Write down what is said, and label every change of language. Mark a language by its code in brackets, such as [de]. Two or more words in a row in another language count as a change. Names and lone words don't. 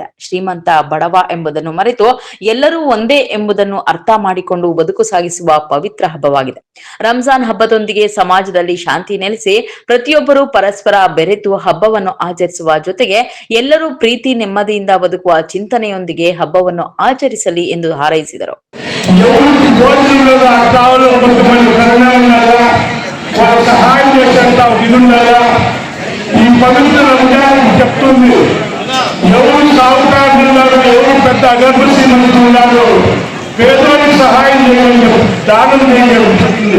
[kn] ಶ್ರೀಮಂತ ಬಡವ ಎಂಬುದನ್ನು ಮರೆತು ಎಲ್ಲರೂ ಒಂದೇ ಎಂಬುದನ್ನು ಅರ್ಥ ಮಾಡಿಕೊಂಡು ಬದುಕು ಸಾಗಿಸುವ ಪವಿತ್ರ ಹಬ್ಬವಾಗಿದೆ. ರಂಜಾನ್ ಹಬ್ಬದೊಂದಿಗೆ ಸಮಾಜದಲ್ಲಿ ಶಾಂತಿ ನೆಲೆಸಿ ಪ್ರತಿಯೊಬ್ಬರೂ ಪರಸ್ಪರ ಬೆರೆತು ಹಬ್ಬವನ್ನು ಆಚರಿಸುವ ಜೊತೆಗೆ ಎಲ್ಲರೂ ಪ್ರೀತಿ ನೆಮ್ಮದಿಯಿಂದ ಬದುಕುವ ಚಿಂತನೆಯೊಂದಿಗೆ ಹಬ್ಬವನ್ನು ಆಚರಿಸಲಿ ಎಂದು ಹಾರೈಸಿದರು. [te] వాళ్ళ సహాయం చేసేంత ఇదుండగా ఈ పవిత్ర రంజాన్ చెప్తుంది. ఎవరు సాగుతారు, ఎవరు పెద్ద అగర్భసి మంది ఉన్నారు, పేదలకు సహాయం చేయడం, దానం చేయడం చెప్తుంది.